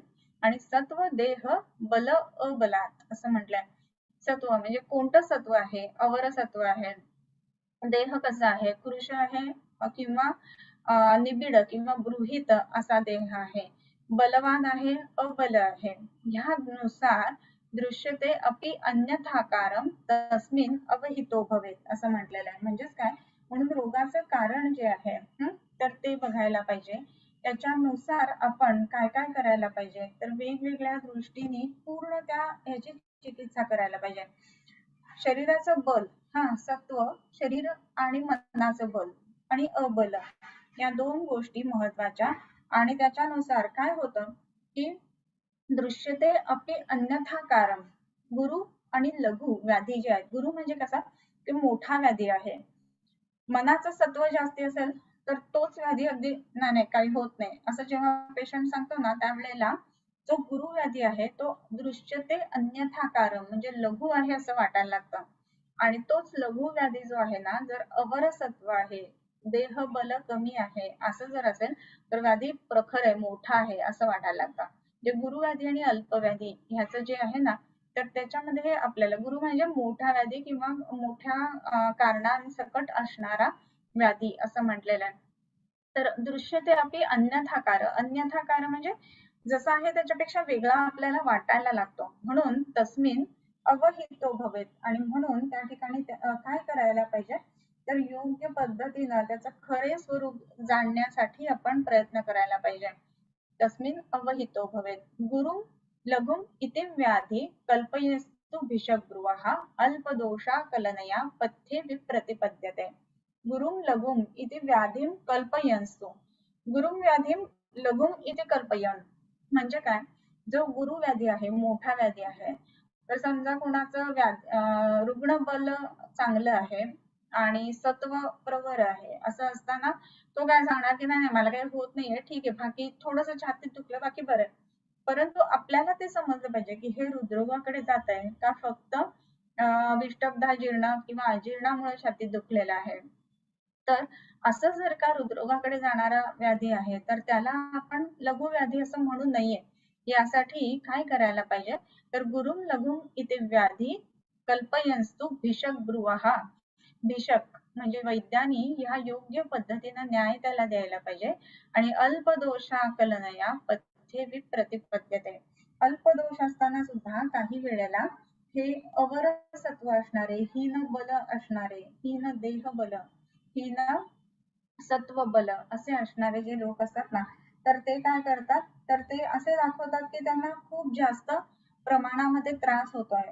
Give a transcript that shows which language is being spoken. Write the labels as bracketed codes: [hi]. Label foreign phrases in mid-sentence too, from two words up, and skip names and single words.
[mr] आणि सत्व देह बल अबलात असं म्हटलंय. सत्व म्हणजे कोणतं सत्व आहे, अवर सत्व आहे, देह कसा आहे, कृश आहे किंवा निबिड किंवा गृहीत असा देह आहे, बलवान आहे, अबल आहे, [sa] ह्यानुसार दृश्यते अपि अन्यथाकारम तस्मिन अवहितो भवेत [mr] असं म्हटलेलं आहे. म्हणजेच काय, म्हणून रोगाचं कारण जे आहे तर ते बघायला पाहिजे. त्याच्यानुसार आपण काय काय करायला पाहिजे, तर वेगवेगळ्या दृष्टीने पूर्ण त्या ह्याची चिकित्सा करायला पाहिजे. शरीराचं बल, सत्व, शरीर आणि मनाचं बल आणि अबल या दोन गोष्टी महत्वाच्या. आणि त्याच्यानुसार काय होतं की [sa] दृश्यते अपि अन्यथा कारण, [mr] गुरु आणि लघु व्याधी जे आहेत, गुरु म्हणजे कसा की मोठा व्याधी आहे, मनाचं सत्व जास्ती असेल तर तोच व्याधी अगदी नाही नाही काही होत नाही असं जेव्हा पेशंट सांगतो ना, त्यावेळेला जो गुरु व्याधी आहे तो [sa] दृश्यते अन्यथा कारण [mr] म्हणजे लघु आहे असं वाटायला लागतं. आणि तोच लघु व्याधी जो आहे ना, जर अवर सत्व आहे, देह बल कमी आहे असं जर असेल तर व्याधी प्रखर आहे, मोठा आहे असं वाटायला लागतं. जे गुरु व्याधी आणि अल्प व्याधी ह्याचं जे आहे ना, तर त्याच्यामध्ये आपल्याला गुरु म्हणजे मोठा व्याधी किंवा मोठ्या कारणांसकट असणारा व्याधी असं म्हटलेलं आहे. तर [sa] दृश्यते अपि अन्यथाकार [mr] म्हणजे जसा आहे त्याच्यापेक्षा वेगळा आपल्याला वाटायला लागतो, म्हणून [sa] तस्मिन अवहितो भवेत. [mr] आणि म्हणून त्या ठिकाणी काय करायला पाहिजे, तर योग्य पद्धतीनं त्याचं खरे स्वरूप जाणण्यासाठी आपण प्रयत्न करायला पाहिजे. [sa] तस्मिन् अवहितो भवेत्. गुरुं लघुम् इति व्याधि कल्पयस्तु भिषग्रुवः अल्पदोषाकलनया पथ्ये विप्रतिपद्यते. गुरुं लघुम् इति व्याधिं कल्पयंस्तु. गुरुं व्याधिं लघुम् इति कल्पयन् [mr] म्हणजे काय, जो गुरु व्याधी आहे, मोठा व्याधी आहे, तर समजा कोणाचं रुग्ण बल चांगलं आहे आणि सत्व प्रवर आहे, असं असताना तो काय सांगणार की नाही मला काही होत नाहीये, ठीक आहे, बाकी थोडंसं छातीत दुखलं बाकी बरं आहे. परंतु आपल्याला ते समजलं पाहिजे की हे हृदरोगाकडे जात आहे का फक्त विषटब्धा जीर्ण किंवा अजीर्णामुळे छातीत दुखलेलं आहे. तर असं जर का हृदरोगाकडे जाणारा व्याधी आहे तर त्याला आपण लघु व्याधी असं म्हणू नये. यासाठी काय करायला पाहिजे, तर [sa] गुरुं लघुं इति व्याधी कल्पयंस्तु भिषक ब्रुवः. [mr] भिषक म्हणजे वैद्यानी ह्या योग्य पद्धतीनं न्याय त्याला द्यायला पाहिजे. [sa] आणि अल्पदोषाकलनया पथ्ये विप्रतिपद्यते. [mr] अल्पदोष असताना सुद्धा काही वेळेला हे अवर सत्व असणारे, हीन बल असणारे, हीन देह बल, हीन सत्व बल असे असणारे जे लोक असतात ना, तर ते काय करतात, तर ते असे दाखवतात की त्यांना खूप जास्त प्रमाणामध्ये त्रास होतोय.